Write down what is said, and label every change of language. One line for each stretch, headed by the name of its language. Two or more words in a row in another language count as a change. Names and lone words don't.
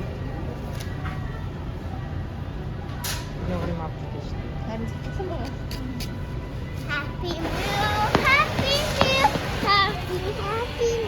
Korean: 이제 우리 맛 보겠습니다.
Indonesian: Harus semua.
English: Happy meal, happy meal, happy, happy.